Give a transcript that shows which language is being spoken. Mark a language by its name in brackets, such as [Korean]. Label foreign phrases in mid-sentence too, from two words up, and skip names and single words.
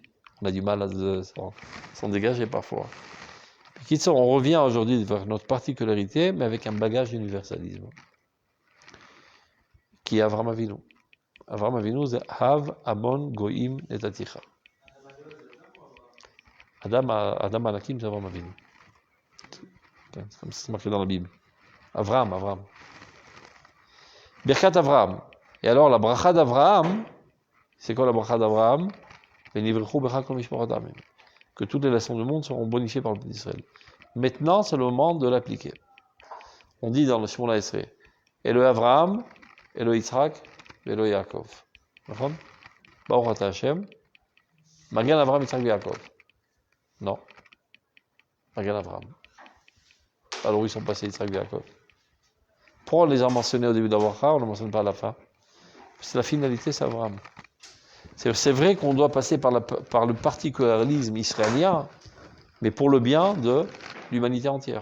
[French] On a du mal à s'en dégager parfois. Puis, on revient aujourd'hui vers notre particularité, mais avec un bagage d'universalisme. Qui est Avram Avinu. Avram Avinu, [Hebrew] c'est אב המון גוים נתתיך. אדם ענקים, [French] c'est Avram Avinu. C'est marqué dans la Bible. [Hebrew] Avram. ברכת אברם. [French] Et alors, la bracha d'Avraham, c'est quoi la bracha d'Avraham? Que toutes les nations du monde seront bonifiées par le peuple d'Israël. Maintenant, c'est le moment de l'appliquer. On dit dans le [Hebrew] שמונה עשרה, אלוהי אברהם, אלוהי יצחק, אלוהי יעקב. [French] D'accord? [Hebrew] ברוך אתה השם. מגן אברהם, יצחק, יעקב. [French] Non. [Hebrew] מגן אברהם. [French] Alors, ils sont passés Yitzhak et Yaakov. Pourquoi on les a mentionnés au début d'Avraham, on ne les mentionne pas à la fin? C'est la finalité, c'est Avraham. C'est vrai qu'on doit passer par le particularisme israélien, mais pour le bien de l'humanité entière.